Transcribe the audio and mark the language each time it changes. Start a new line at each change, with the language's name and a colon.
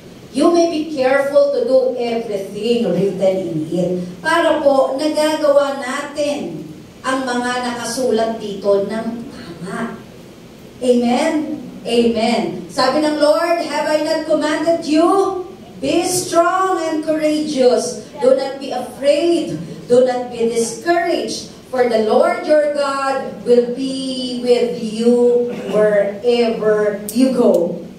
English: You may be careful to do everything written in it.
Filipino: Para po, nagagawa natin ang mga nakasulat dito ng tama. Amen? Amen. Sabi ng
English: Lord, have I not commanded you? Be strong and courageous. Do not be afraid. Do not be discouraged. For the Lord your God will be with you wherever you go.